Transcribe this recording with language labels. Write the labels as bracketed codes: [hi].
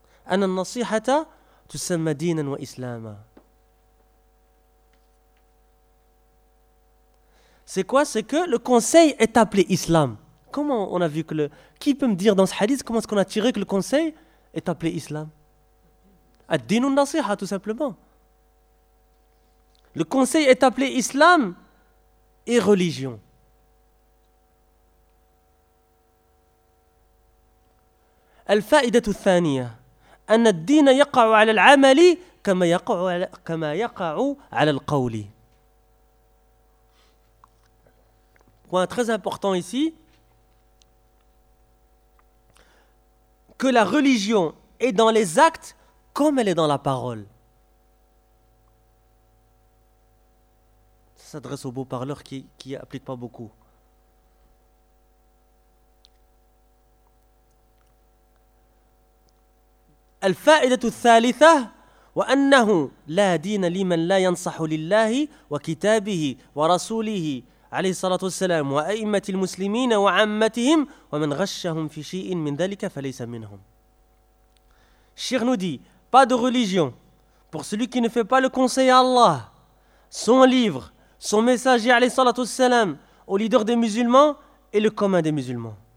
[ar] أن النصيحة تسمى دينا وإسلاما. [fr] C'est quoi? C'est que le conseil est appelé islam. Comment on a vu que le... Qui peut me dire dans ce hadith comment est-ce qu'on a tiré que le conseil est appelé islam? [ar] الدين النصيحة, [fr] tout simplement. Le conseil est appelé islam et religion. [ar] الفائدة الثانية أن الدين يقع على العمل كما يقع على القول. [fr] Point très important ici, que la religion est dans les actes comme elle est dans la parole. Ça s'adresse aux beaux parleurs qui appliquent pas beaucoup. [ar] الفائدة الثالثة وأنه لا دين لمن لا ينصح لله وكتابه ورسوله عليه الصلاة والسلام وأئمة المسلمين وعامتهم ومن غشهم في شيء من ذلك فليس منهم. [fr] الشيخ nous dit, pas de religion pour celui qui ne fait pas le conseil à Allah, son livre, son messager [ar] عليه الصلاة والسلام, [fr] aux leaders des musulmans et le commun des musulmans.